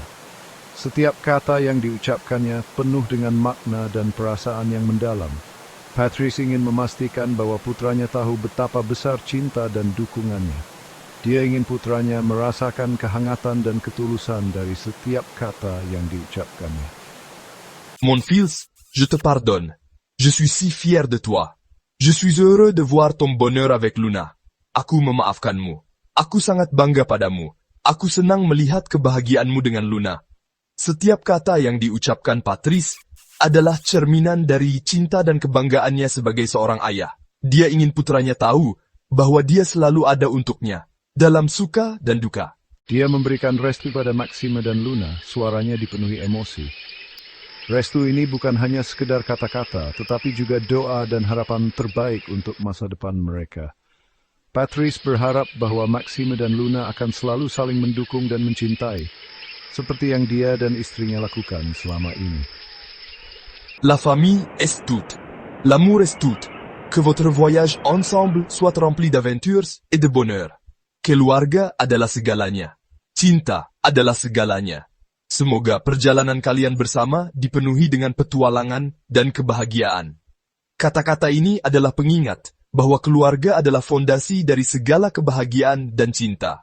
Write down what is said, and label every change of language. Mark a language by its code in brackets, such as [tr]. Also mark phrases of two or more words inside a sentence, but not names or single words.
[id] Setiap kata yang diucapkannya penuh dengan makna dan perasaan yang mendalam. Patrice ingin memastikan bahwa putranya tahu betapa besar cinta dan dukungannya. Dia ingin putranya merasakan kehangatan dan ketulusan dari setiap kata yang diucapkannya. [fr] Mon fils, je te pardonne. Je suis si fier de toi. Je suis heureux de voir ton bonheur avec Luna. [id] Aku memaafkanmu. Aku sangat bangga padamu. Aku senang melihat kebahagiaanmu dengan Luna. Setiap kata yang diucapkan Patrice adalah cerminan dari cinta dan kebanggaannya sebagai seorang ayah. Dia ingin putranya tahu bahwa dia selalu ada untuknya, dalam suka dan duka. Dia memberikan restu pada Maxime dan Luna, suaranya dipenuhi emosi. Restu ini bukan hanya sekedar kata-kata, tetapi juga doa dan harapan terbaik untuk masa depan mereka. Patrice berharap bahwa Maxime dan Luna akan selalu saling mendukung dan mencintai, seperti yang dia dan istrinya lakukan selama ini. [fr] La famille est tout. L'amour est tout. Que votre voyage ensemble soit rempli d'aventures et de bonheur. [id] Keluarga adalah segalanya. Cinta adalah segalanya. Semoga perjalanan kalian bersama dipenuhi dengan petualangan dan kebahagiaan. Kata-kata ini adalah pengingat bahwa keluarga adalah fondasi dari segala kebahagiaan dan cinta.